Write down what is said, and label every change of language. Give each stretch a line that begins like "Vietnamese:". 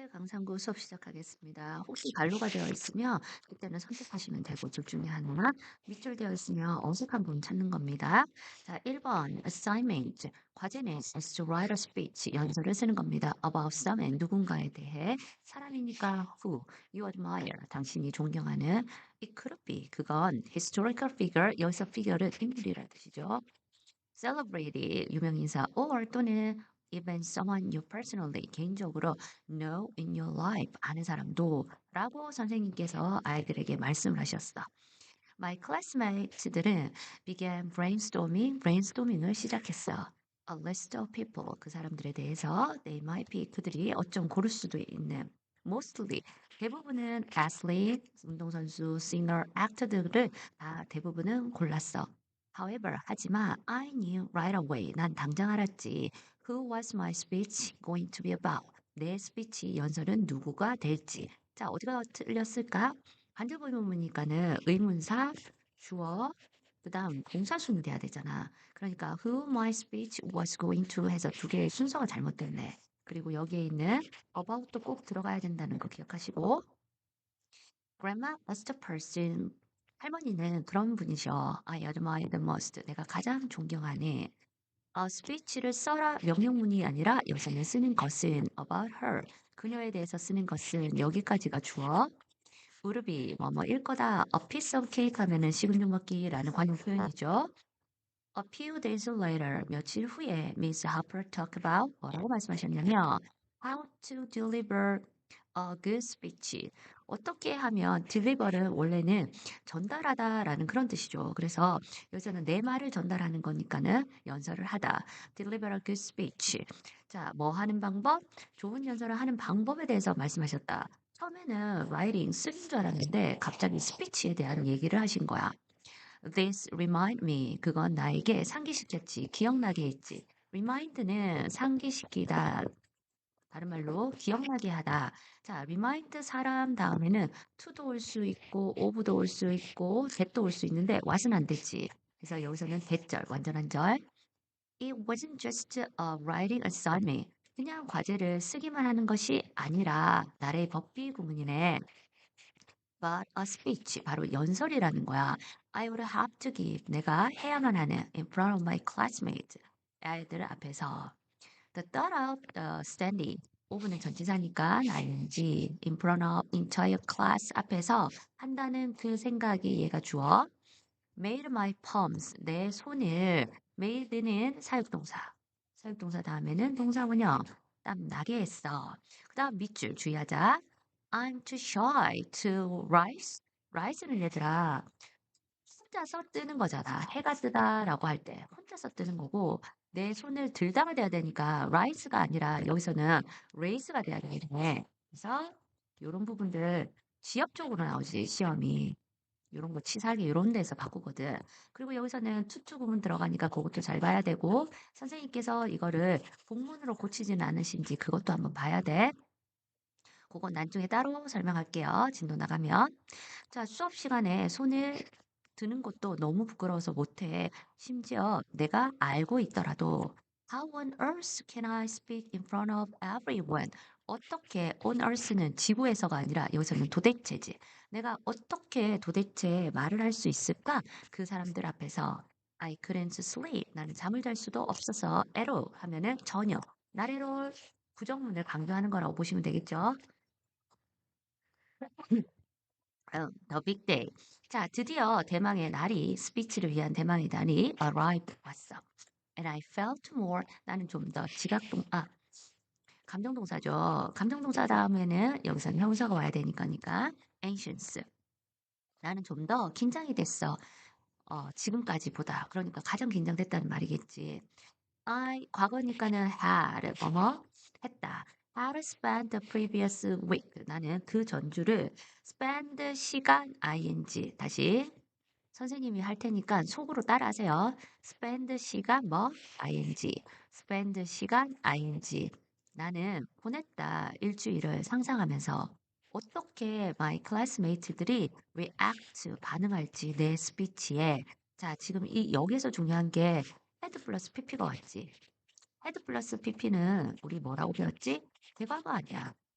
Korean: 강상구 수업 시작하겠습니다. 혹시 발로가 되어 있으면 그때는 선택하시면 되고 둘 중에 하나, 밑줄 되어 있으면 어색한 부분 찾는 겁니다. 자, 1번 assignment, 과제는
English: is to write a speech,
Korean: 연설을 쓰는 겁니다.
English: about someone,
Korean: 누군가에 대해. 사람이니까 who,
English: you admire,
Korean: 당신이 존경하는.
English: it could be,
Korean: 그건
English: historical figure,
Korean: 여기서 figure는 인물이라는 뜻이죠. celebrity, 유명인사, or 또는
English: even someone you personally,
Korean: 개인적으로
English: know in your life,
Korean: 아는 사람도 라고 선생님께서 아이들에게 말씀을 하셨어.
English: My classmates들은 began brainstorming을
Korean: 시작했어.
English: A list of people,
Korean: 그 사람들에 대해서
English: they might be,
Korean: 그들이 어쩜 고를 수도 있는 mostly, 대부분은 athlete, 운동선수, singer, actor들을 다 대부분은 골랐어.
English: However, 하지만 I knew right away,
Korean: 난 당장 알았지.
English: Who was my speech going to be about?
Korean: 내 스피치 연설은 누구가 될지. 자, 어디가 틀렸을까? 관계부분이니까는 의문사, 주어, 그다음 동사순이 돼야 되잖아. 그러니까
English: who my speech was going to
Korean: 해서 두 개의 순서가 잘못됐네. 그리고 여기에 있는 about도 꼭 들어가야 된다는 거 기억하시고.
English: Grandma was the person.
Korean: 할머니는 그런 분이셔.
English: I admire the most.
Korean: 내가 가장 존경하는. speech를 써라 명령문이 아니라 여기서는 쓰는 것은
English: about her.
Korean: 그녀에 대해서 쓰는 것은 여기까지가 주어. 무릎이 뭐뭐일 거다.
English: A piece of cake
Korean: 하면은 식은죽 먹기라는 관용 표현이죠.
English: A few days later, 며칠 후에 Miss Harper talked about
Korean: 뭐라고 말씀하셨냐면
English: how to deliver a good speech.
Korean: 어떻게 하면 deliver는 원래는 전달하다라는 그런 뜻이죠. 그래서 여기서는 내 말을 전달하는 거니까는 연설을 하다.
English: deliver a good speech.
Korean: 자, 뭐 하는 방법? 좋은 연설을 하는 방법에 대해서 말씀하셨다. 처음에는 writing, 쓰는 줄 알았는데 갑자기 스피치에 대한 얘기를 하신 거야.
English: This remind me.
Korean: 그건 나에게 상기시켰지. 기억나게 했지. remind는 상기시키다. 다른 말로 기억나게 하다. 자, remind 사람 다음에는 to도 올 수 있고 of도 올 수 있고 that도 올 수 있는데 what은 안 되지. 그래서 여기서는 that절, 완전한 절.
English: It wasn't just a writing assignment.
Korean: 그냥 과제를 쓰기만 하는 것이 아니라 나의 법비 구문이네.
English: But a speech,
Korean: 바로 연설이라는 거야.
English: I would have to give,
Korean: 내가 해야만 하는
English: in front of my classmates,
Korean: 아이들 앞에서.
English: The thought of the standing,
Korean: 오브는 전치사니까
English: ing, in front of entire class
Korean: 앞에서 한다는 그 생각이 얘가 주어.
English: Made my palms,
Korean: 내 손을, made는 사역동사. 사역동사 다음에는 동사원형, 땀 나게 했어. 그 다음 밑줄 주의하자.
English: I'm too shy to rise.
Korean: rise는 얘들아 혼자서 뜨는 거잖아. 해가 뜨다라고 할 때 혼자서 뜨는 거고 내 손을 들다가 돼야 되니까 rise가 아니라 여기서는 raise가 돼야 되네. 그래서 이런 부분들 지엽적으로 나오지 시험이. 이런 거 치사하게 이런 데서 바꾸거든. 그리고 여기서는 투투 구문 들어가니까 그것도 잘 봐야 되고 선생님께서 이거를 복문으로 고치지는 않으신지 그것도 한번 봐야 돼. 그건 나중에 따로 설명할게요. 진도 나가면. 자, 수업 시간에 손을 드는 것도 너무 부끄러워서 못해. 심지어 내가 알고 있더라도
English: How on earth can I speak in front of everyone?
Korean: 어떻게 on earth는 지구에서가 아니라 여기서는 도대체지. 내가 어떻게 도대체 말을 할 수 있을까? 그 사람들 앞에서
English: I couldn't sleep.
Korean: 나는 잠을 잘 수도 없어서 at all 하면은 전혀. not at all 부정문을 강조하는 거라고 보시면 되겠죠.
English: The Big Day.
Korean: 자, 드디어 대망의 날이, 스피치를 위한 대망의 날이 arrived, 왔어.
English: And I felt more,
Korean: 나는 좀 더 감정동사죠. 감정동사 다음에는 여기서는 형사가 와야 되니까, anxious. 나는 좀 더 긴장이 됐어. 지금까지보다. 그러니까 가장 긴장됐다는 말이겠지. 과거니까는 had, 했다.
English: Had spent the previous week.
Korean: 나는 그 전주를 spend 시간 ing. 다시 선생님이 할 테니까 속으로 따라하세요. spend 시간 ing. spend 시간 ing. 나는 보냈다 일주일을 상상하면서 어떻게 my classmates들이 react 반응할지 내 스피치에. 자, 지금 이 여기서 중요한 게 헤드 플러스 PP가 왔지. 헤드 플러스 PP는 우리 뭐라고 배웠지? 대과거 아니야.